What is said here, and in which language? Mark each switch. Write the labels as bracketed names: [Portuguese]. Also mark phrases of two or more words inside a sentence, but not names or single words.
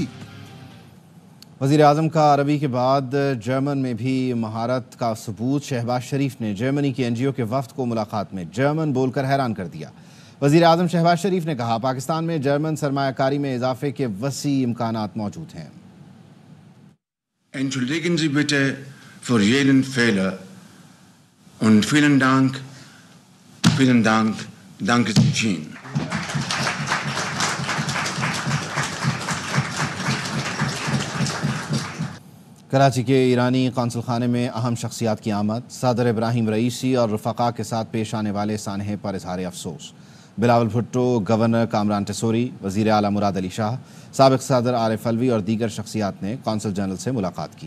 [Urdu] وزیر اعظم کا عربی کے بعد جرمن میں بھی مہارت کا ثبوت. شہباز شریف نے جرمنی کی NGO کے وفد کو ملاقات میں جرمن بول کر حیران کر دیا. وزیر اعظم شہباز شریف نے کہا پاکستان میں جرمن سرمایہ کاری میں اضافے کے وسیع امکانات موجود ہیں. [German] Entschuldigen Sie bitte für jeden Fehler und vielen Dank, danke schön. [Urdu] کراچی کے ایرانی قونصل خانے میں اہم شخصیات کی آمد. صدر ابراہیم رئیسی اور رفقا کے ساتھ پیش آنے والے سانحے پر اظہار افسوس. بلاول بھٹو، گورنر کامران ٹیسوری، وزیر اعلیٰ مراد علی شاہ، سابق صدر عارف علوی اور دیگر شخصیات نے قونصل جنرل سے ملاقات کی.